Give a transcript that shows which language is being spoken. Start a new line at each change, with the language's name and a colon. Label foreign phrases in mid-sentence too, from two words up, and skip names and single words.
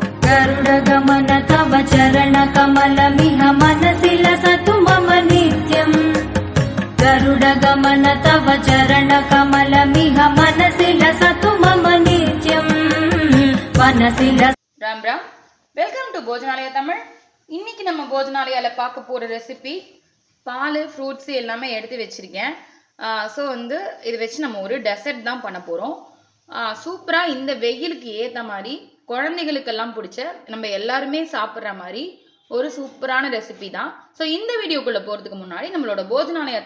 Sanskrit: गरुडगमन तव चरणकमलमिह मनसि लसतु मम नित्यम् गरुडगमन तव चरणकमलमिह मनसि लसतु मम नित्यम् मनसि लस
Tamil: राम राम
English: welcome to
Tamil: भोजनालय तमिழ் இன்னைக்கு நம்ம போஜனாலயால பார்க்க போற ரெசிபி பால் ஃப்ரூட்ஸ் எல்லாமே எடுத்து வச்சிருக்கேன் சோ வந்து இது வெச்சு நம்ம ஒரு டெசர்ட் தான் பண்ண போறோம் சூப்பரா இந்த வெயிலுக்கு ஏத்த மாதிரி குழந்தைகளுக்கு எல்லாம் பிடிச்ச நம்ம எல்லாரும் சாப்பிடுற மாதிரி ஒரு சூப்பரான ரெசிபி தான் சோ இந்த வீடியோக்குள்ள போறதுக்கு முன்னாடி நம்மளோட போஜனாலயா